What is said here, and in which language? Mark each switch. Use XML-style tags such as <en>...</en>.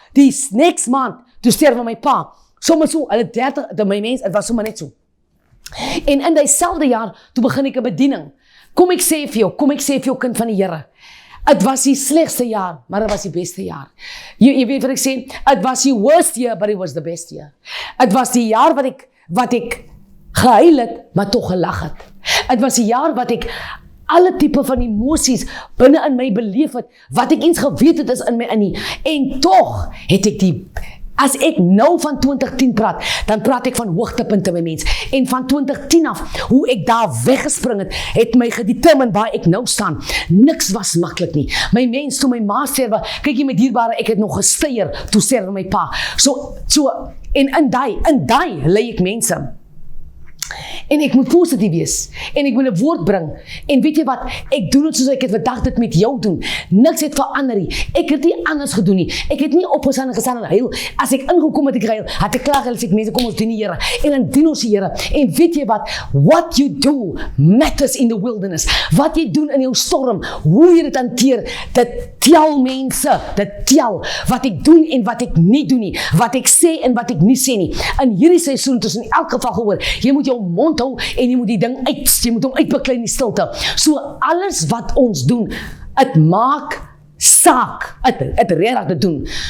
<af>Die next maand, toe sterwe my pa. Sommer so, hulle 30, my mens, het was sommer net so. En in dieselfde jaar, toe begin ek 'n bediening. Kom ek sê vir jou kind van die Here, het was die slegste jaar, maar het was die beste jaar. Jy weet wat ek sê, het was die</af> <en>worst year, but it was the best year.</en> <af>Het was die jaar wat ek gehuil het, maar toch gelag het. Het was die jaar wat ek alle type van emosies binne in my beleef het, wat ek eens geweet het is in my in. En toch het ek as ek nou van 2010 praat, dan praat ek van hoogtepunte, my mens. En van 2010 af, hoe ek daar weggespring het my gedetermine waar ek nou staan. Niks was maklik nie. My mens, toe my ma sterwe, kyk jy my dierbare, ek het nog gesteier, toe sterwe my pa. So, en in die lei ek mense. En ek moet positief wees. En ek moet 'n woord bring. En weet jy wat? Ek doen dit soos ek het vandag dit met jou doen. Niks het verander nie. Ek het nie anders gedoen nie. Ek het nie opgestaan en gestaan en huil. As ek ingekom het ek gehuil, het ek klaar gehuil, sê ek mense kom ons dien die Here. En dan dien ons die Here. En weet jy wat?</af> <en>What you do matters in the wilderness.</en> <af>Wat jy doen in jou storm, hoe jy dit hanteer, dit tel mense. Dit tel wat ek doen en wat ek nie doen nie. Wat ek sê en wat ek nie sê nie. In hierdie seisoen het ons in elk geval gehoor, jy moet jou mond hou en jy moet die ding jy moet hom uitbeklei in die stilte. So alles wat ons doen, het maak saak, het regtig te doen.</af>